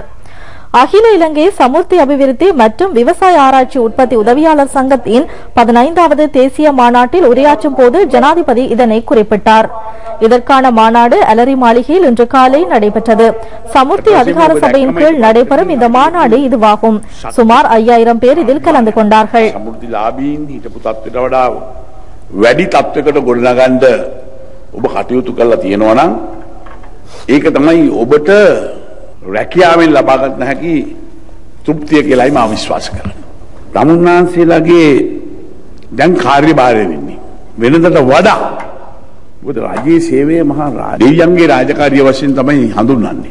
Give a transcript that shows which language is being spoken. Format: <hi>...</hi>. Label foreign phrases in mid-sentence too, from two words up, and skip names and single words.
<ta>அகில இலங்கை சமுர்த்தி அபிவிருத்தி மற்றும் விவசாய ஆராய்ச்சி உற்பத்தி உதவியாளர் சங்கத்தின் 15வது தேசிய மாநாட்டில் உரையாற்றும் போது ஜனாதிபதி இதனை குறிப்பிட்டார். இதற்கான மாநாடு அலரி மாளிகையில் இன்று காலை நடைபெற்றது. சமுர்த்தி அதிகார சபையின் கீழ் நடைபெறும் இந்த மாநாடு இதுவாகும். சுமார் 5000 பேர் இதில் கலந்து கொண்டார்கள்.</ta> <si>ඔබ කටයුතු කරලා තියෙනවා නම් ඒක තමයි ඔබට රැකියාවෙන් ලබාගත හැකි තෘප්තිය කියලායි මම විශ්වාස කරන්නේ. තමුන්නාන්සේලාගේ දැන් කාර්යභාරය වෙන්නේ වෙනදට වඩා මොකද රාජ්‍යයේ සේවයේ මහා දෙවියන්ගේ රාජකාරිය වශයෙන් තමයි හඳුන්වන්නේ.</si>